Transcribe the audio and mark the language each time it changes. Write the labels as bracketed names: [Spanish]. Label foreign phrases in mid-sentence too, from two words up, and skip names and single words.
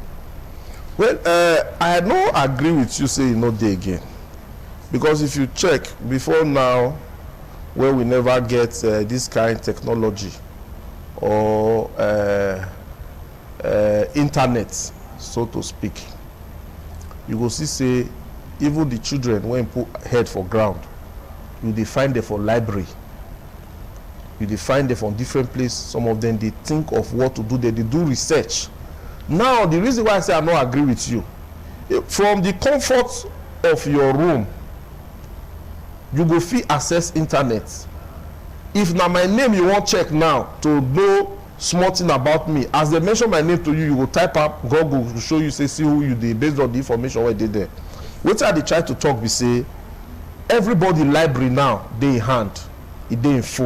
[Nigerian Pidgin] Well, I don't agree with you saying not there again, because if you check before now, where we never get this kind of technology or internet, so to speak, you go see say even the children when put head for ground, you dey find them for library, you dey find them from different places. Some of them they think of what to do, they do research. Now the reason why I say I don't agree with you, from the comfort of your room you go fit access internet. If na my name you want check now to know small thing about me, as they mention my name to you, you go type up Google to show you, say see who you dey based on the information wey dey there. Wetin I dey try to talk be say everybody library now dey in hand, e dey in full.